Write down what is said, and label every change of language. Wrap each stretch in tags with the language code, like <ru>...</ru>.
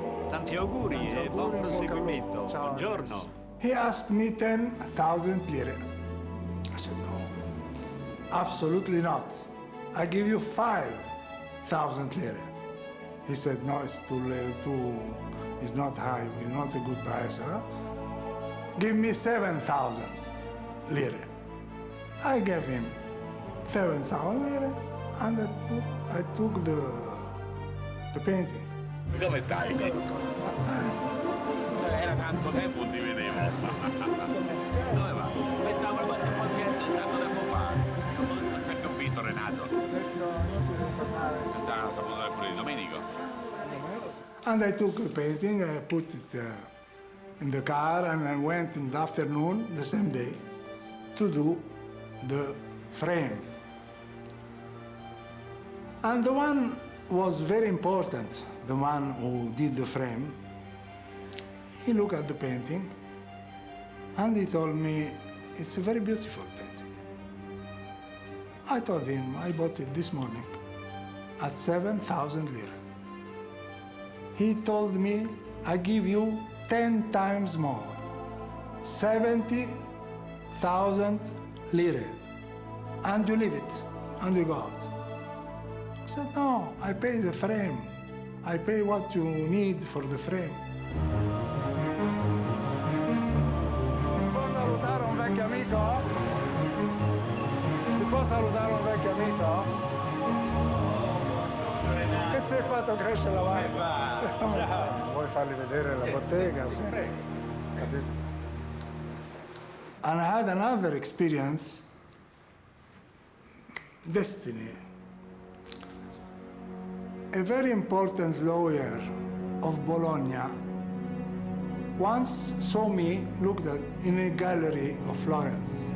<it>Tanti auguri e buon proseguimento. Buongiorno.</it> <en>He asked me 10,000 lire. I said, no, absolutely not. I give you 5,000 lire. He said, no, it's too late, it's not high, it's not a good price, huh? Give me 7,000 lire. I gave him 7,000 lire, and I took the painting.</en> <it>Come stai? Era tanto tempo non ti vedevo. Dove va? Pensavo proprio a un po' tanto tempo fa. Non c'è più visto Renato. Non ti ha saputo neppure di Domenico.</it> <en>And I took the painting, I put it in the car, and I went in the afternoon, the same day, to do the frame. And the one was very important. The man who did the frame, he looked at the painting and he told me, it's a very beautiful painting. I told him, I bought it this morning at 7,000 lire. He told me, I give you 10 times more, 70,000 lire, and you leave it, and you go out. I said, no, I pay the frame. I pay what you need for the frame.</en> <it>Si può salutare un vecchio amico? Si può salutare un vecchio amico? Che ci hai fatto crescere la barba? Vuoi fargli vedere la bottega? Sì. Capito?</it> <en>And I had another experience, destiny. A very important lawyer of Bologna once saw me looked at in a gallery of Florence.</en>